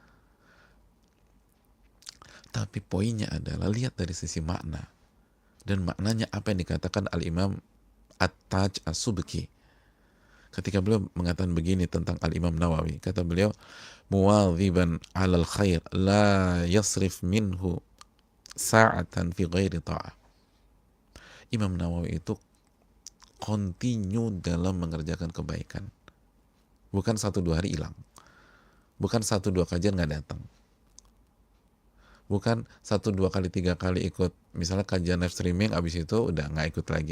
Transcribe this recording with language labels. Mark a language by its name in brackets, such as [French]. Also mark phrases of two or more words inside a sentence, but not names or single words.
[Indonesian] Tapi poinnya adalah lihat dari sisi makna. Dan maknanya apa yang dikatakan Al-Imam At-Taj As-Subki. Ketika beliau mengatakan begini tentang Al-Imam Nawawi, kata beliau, [Arabic] "مواظبا على الخير لا يصرف منه ساعة في غير طاعة." [Indonesian] Imam Nawawi itu continue dalam mengerjakan kebaikan. Bukan 1-2 hari hilang. Bukan 1-2 kajian nggak datang. Bukan 1-2 kali 3 kali ikut misalnya kajian [English] live streaming, [Indonesian] abis itu udah nggak ikut lagi.